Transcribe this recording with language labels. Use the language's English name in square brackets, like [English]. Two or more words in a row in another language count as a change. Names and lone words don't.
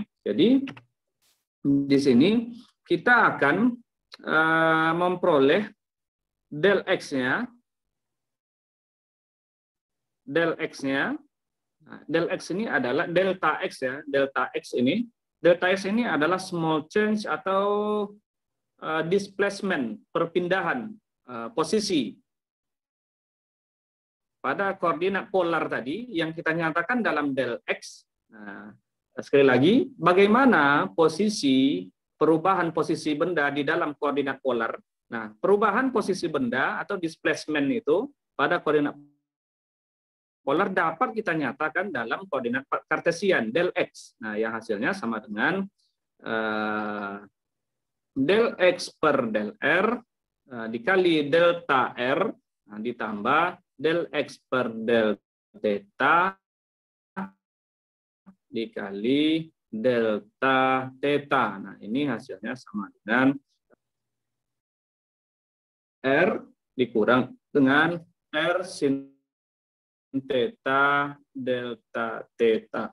[Indonesian] Jadi di sini kita akan memperoleh del X-nya. Del X-nya. Nah, del X ini adalah delta X ya. Delta X ini. Delta X ini adalah [English] small change [Indonesian] atau displacement, perpindahan posisi pada koordinat polar tadi yang kita nyatakan dalam del X. Nah, sekali lagi, bagaimana posisi perubahan posisi benda di dalam koordinat polar? Nah, perubahan posisi benda atau displacement itu pada koordinat polar dapat kita nyatakan dalam koordinat kartesian del X. Nah, yang hasilnya sama dengan del X per del R dikali delta R ditambah del X per del theta dikali delta theta. Nah, ini hasilnya sama dengan R dikurang dengan R sin theta delta theta.